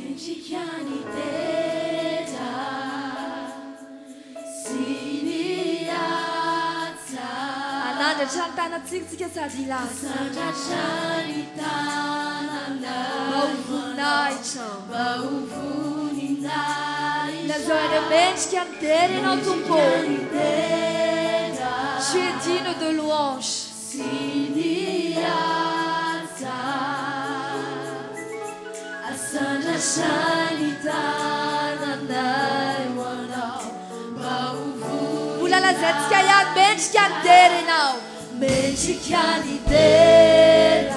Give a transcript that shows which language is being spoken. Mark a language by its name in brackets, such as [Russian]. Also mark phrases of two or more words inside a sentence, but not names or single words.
[Malagasy] Mendrika ny dera sy ny haja. Anandratra ny tanantsika sady lasa. Sandratra ny tananao. Mba ho voninahitra. Mba ho voninahitra. Lazao hoe mendrika ny dery ianao tompo. Mendrika ny dera. [French] Tu es digne de louange. [Malagasy] Sy ny haja. Sandratra ny tananao ianao. Mba ho Mbola lazaintsika ihany mendrika ny dery ianao. mendrika ny dera.